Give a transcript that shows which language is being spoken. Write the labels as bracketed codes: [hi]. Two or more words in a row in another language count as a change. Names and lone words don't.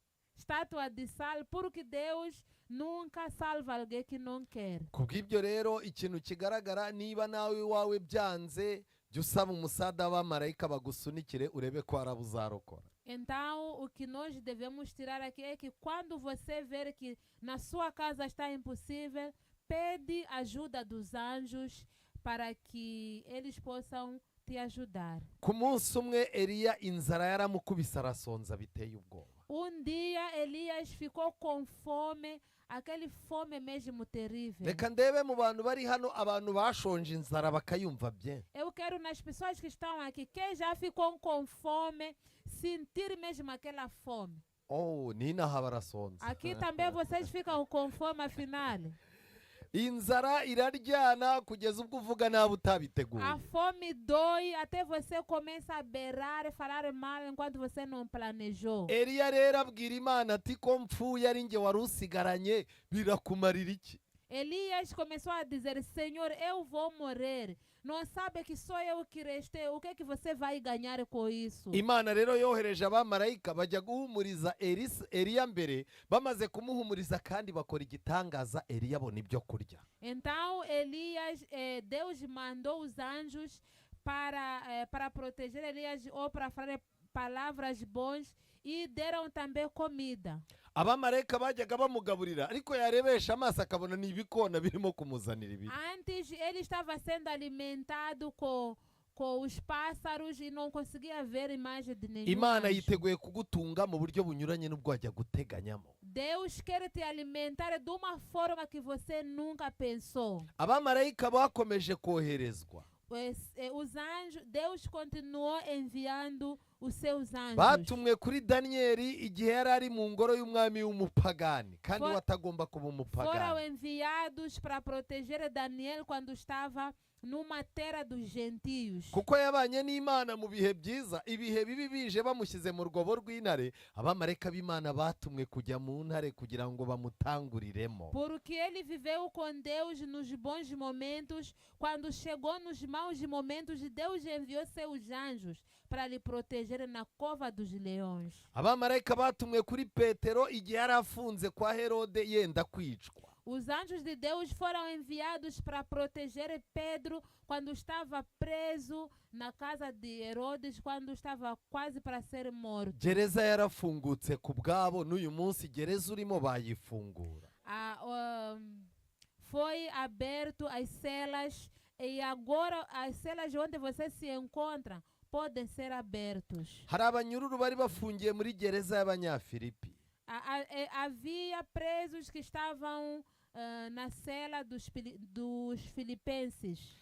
[pt] estátua de sal, porque Deus nunca salva alguém que não quer. [rw] kubw'ibyo rero ikintu kigaragara, niba nawe iwawe byanze, jya usaba umusada w'abamarayika bagusunikire urebe ko hari abo uzarokora. [pt] Então, o que nós devemos tirar aqui é que quando você ver que na sua casa está impossível, pede ajuda dos anjos para que eles possam te ajudar. [rw] Ku munsi umwe Eliya inzara yaramukubise arasonza biteye ubwoba. [pt] Dia Elias ficou com fome, aquele fome mesmo terrível. [rw] Reka ndebe mu bantu bari hano abantu bashonje inzara bakayumva bye. [pt] Eu quero nas pessoas que estão aqui, quem já ficou com fome, sentir mesmo aquela fome. [rw] Oh, ninaha barasonza. [pt] Aqui também vocês ficam com fome afinal. [rw] Inzara iraryana kugeza ubwo uvuga nabi utabiteguye. [pt] A fome dói até você começa a berrar e falar mal enquanto você não planejou. [rw] Eliya rero abwira Imana ati ko mpfuye ari njye wari usigaranye birakumarira iki? [pt] Elias começou a dizer: Senhor, eu vou morrer. Não sabe que sou eu que restei. O que é que você vai ganhar com isso? [rw] Imana rero yohereje abamarayika bajya guhumuriza Eliya mbere, bamaze kumuhumuriza kandi bakora igitangaza, Eliya abona ibyo kurya. [pt] Então Deus mandou os anjos para proteger Elias ou para falar palavras boas e deram também comida. [rw] Abamarayika bajyaga bamugaburira ariko yarebesha amaso akabona ni ibikona birimo kumuzanira ibiryo. [pt] Antes ele estava sendo alimentado com os pássaros e não conseguia ver imagem de nenhum [rw] Imana [pt] anjo. [rw] yiteguye kugutunga mu buryo bunyuranye n'ubwo wajya guteganyamo. [pt] Deus quer te alimentar de uma forma que você nunca pensou. [rw] Abamarayika bakomeje koherezwa. [pt] Os anjos, Deus continuou enviando os seus anjos. [rw] Batumwe kuri Daniyeli igihe yari ari mu ngoro y'umwami w'umupagani kandi watagomba kuba [pt] Foram [rw] umupagani. [pt] enviados para proteger Daniel quando estava numa terra dos gentios. [rw] Kuko yabanye n'Imana mu bihe byiza, ibihe bibi bije bamushyize mu rwobo rw'intare, abamarayika b'Imana batumwe kujya mu ntare kugira ngo bamutanguriremo. [pt] Porque ele viveu com Deus nos bons momentos, quando chegou nos maus momentos, Deus enviou seus anjos para lhe proteger na cova dos leões. [rw] Abamarayika batumwe kuri Petero igihe yari afunze kwa Herode yenda kwicwa. [pt] Os anjos de Deus foram enviados para proteger Pedro quando estava preso na casa de Herodes, quando estava quase para ser morto. [rw] Gereza yarafungutse ku bwabo, n'uyu munsi gereza urimo bayifungura. [pt] Foi aberto as celas e agora as celas onde você se encontra podem ser abertos. [rw] Hari abanyururu bari bafungiye muri gereza y'Abanyafilipi. [pt] Havia presos que estavam na cela dos filipenses.